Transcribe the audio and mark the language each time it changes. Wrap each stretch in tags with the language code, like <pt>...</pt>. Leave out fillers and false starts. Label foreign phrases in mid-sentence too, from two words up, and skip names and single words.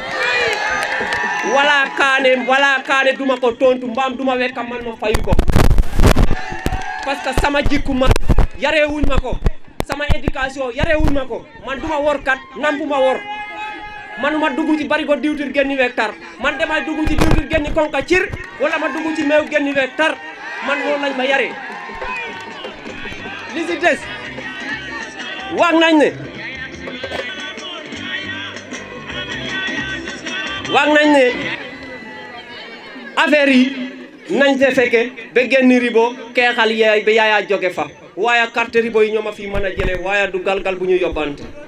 <wo>wala kaane duma ko tontu mbaam duma wekka man ma fayu ko</wo> <fr>parce que</fr> <wo>sama jikku ma yarewuñ ma ko, sama éducation yarewuñ ma ko. man duma workat nampuma wor. manuma dugg ci barigo diwtir genni hectare, man damay dugg ci diwtir genni konka cir wala ma dugg ci meew genni hectare. man loolu lañ ma yare. li si des wax nañ ne affaire yi nañ te fekke ba genni ribo keexal yaay ba yaaya jóge fa waaye carte ribo yi ñoo ma fi mën a jële waaye du galgal bu ñu yóbbante.</wo>